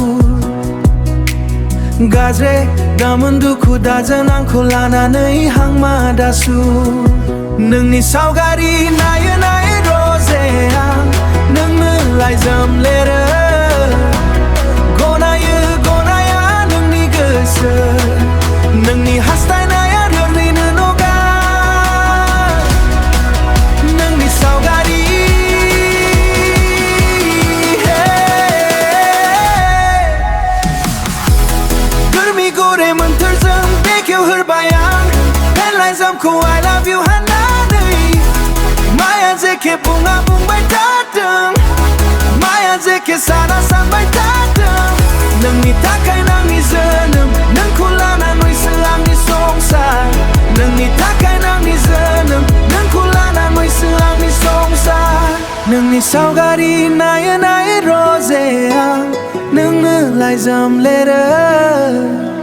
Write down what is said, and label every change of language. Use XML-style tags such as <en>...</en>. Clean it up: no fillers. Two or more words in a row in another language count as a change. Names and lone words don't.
<brx>गाज्रि दामोन दुखु दाजों आंखौ लानानै हांमा दासु नोंनि सावगारि नायै नायै रजे आं नोंनो लाइजाम लिरो गनायो गनाया नोंनि गोसो नोंनि हास्थायनाया ओरैनो नगा नोंनि सावगारि गुरै मोन्थोरजों बेखेवहरबाय आं बे लाइजामखौ</brx> <en>I love you</en> <brx>होननानै माया जेखि बुङा बुंबाय थाथों माया जेखि साना सानबाय थाथों नोंनि थाखाय आंनि जोनोम नोंखौ लानानैसो आंनि संसार नोंनि थाखाय आंनि जोनोम नोंखौ लानानैसो आंनि संसार नोंनि सावगारि नायै नायै रजे आं नोंनो लाइजाम लिरो</brx>